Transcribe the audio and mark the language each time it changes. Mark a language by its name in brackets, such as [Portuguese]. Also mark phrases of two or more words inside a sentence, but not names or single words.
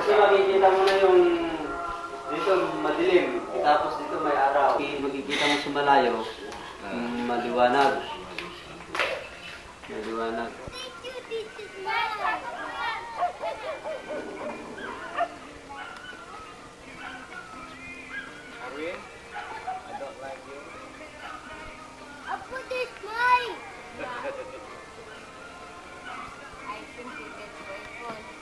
[Filipino] Kasi makikita mo na yung dito madilim, tapos dito may araw. Makikita mo sa malayo, maliwanag. Maliwanag. Arwin, [English] I don't like you. Apo, this mine. I think you get very full.